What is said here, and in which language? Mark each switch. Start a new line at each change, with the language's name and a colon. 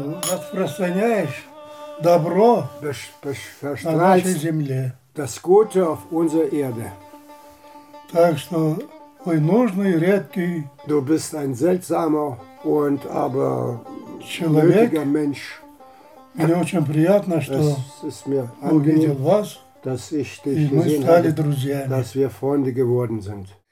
Russian: Распространяешь добро на нашей земле.
German: Das Gute auf unserer Erde.
Russian: Так что вы нужный, редкий.
German: Du bist ein seltsamer und aber человек, Mensch.
Russian: Мне очень приятно, что увидел вас.
German: Dass ich dich gesehen habe, dass wir Freunde geworden sind.